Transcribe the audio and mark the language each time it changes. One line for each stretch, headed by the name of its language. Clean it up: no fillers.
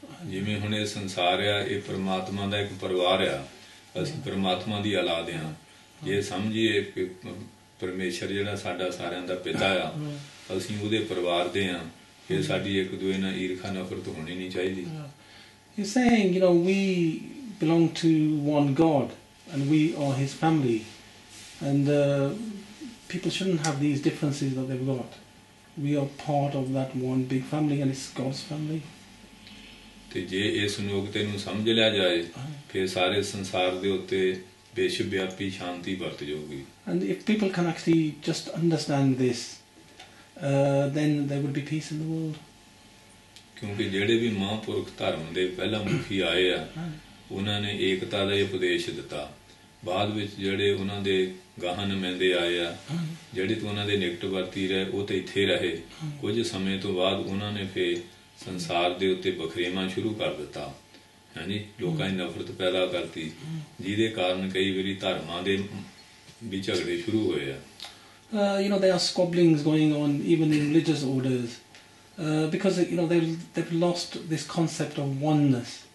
Punjabi: ਜਿਵੇਂ ਹੁਣ ਇਹ ਸੰਸਾਰ ਆ, ਇਹ ਪਰਮਾਤਮਾ ਦਾ ਇੱਕ ਪਰਿਵਾਰ ਆ, ਅਸੀਂ ਪਰਮਾਤਮਾ ਦੀ ਔਲਾਦ ਆ। ਜੇ ਸਮਝੀਏ ਕਿ ਪਰਮੇਸ਼ਰ ਜਿਹੜਾ ਸਾਡਾ ਸਾਰਿਆਂ ਦਾ ਪਿਤਾ ਆ, ਅਸੀਂ ਉਹਦੇ ਪਰਿਵਾਰ ਦੇ ਆ, ਫਿਰ ਸਾਡੀ ਇੱਕ ਦੂਜੇ ਨਾਲ ਈਰਖਾ ਨਫ਼ਰਤ ਹੋਣੀ ਨਹੀਂ ਚਾਹੀਦੀ।
English: He's saying, we belong to one God, and we are His family, and people shouldn't have these differences that they've got. We are part of that one big family, and it's God's family.
Punjabi: ਤੇ ਜੇ ਇਸ ਨੁਕਤੇ ਨੂੰ ਸਮਝ ਲਿਆ ਜਾਏ, ਫਿਰ ਸਾਰੇ ਸੰਸਾਰ ਦੇ ਉੱਤੇ ਵਿਸ਼ਵ ਵਿਆਪੀ ਸ਼ਾਂਤੀ ਵਰਤ ਜਾਊਗੀ।
English: And if people can actually just understand this, then there would be peace in the world.
Punjabi: ਕਿਉਂਕਿ ਜਿਹੜੇ ਵੀ ਮਹਾਂਪੁਰਖ ਧਰਮ ਦੇ ਪਹਿਲਾਂ ਮੁਖੀ ਆਏ ਆ, ਉਹਨਾਂ ਨੇ ਏਕਤਾ ਦਾ ਉਪਦੇਸ਼ ਦਿੱਤਾ। ਬਾਅਦ ਵਿੱਚ ਜਿਹੜੇ ਉਹਨਾਂ ਦੇ ਗਾਹਾਂ ਨੁਮਾਇੰਦੇ ਆਏ ਆ, ਜਿਹੜੇ ਤੋਂ ਉਹਨਾਂ ਦੇ ਨਿਕਟ ਵਰਤੀ ਰਹੇ, ਉਹ ਤਾਂ ਇੱਥੇ ਰਹੇ। ਕੁਝ ਸਮੇਂ ਤੋਂ ਬਾਅਦ ਉਹਨਾਂ ਨੇ ਫਿਰ ਸੰਸਾਰ ਦੇ ਉੱਤੇ ਬਖਰੇਵਾਂ ਸ਼ੁਰੂ ਕਰ ਦਿੱਤਾ, ਹਾਂਜੀ, ਲੋਕਾਂ 'ਚ ਨਫ਼ਰਤ ਪੈਦਾ ਕਰਤੀ, ਜਿਹਦੇ ਕਾਰਨ ਕਈ ਵਾਰੀ ਧਰਮਾਂ ਦੇ ਵੀ ਝਗੜੇ ਸ਼ੁਰੂ ਹੋਏ ਆ।
English: There are squabblings going on even in religious orders, because they've lost this concept of oneness.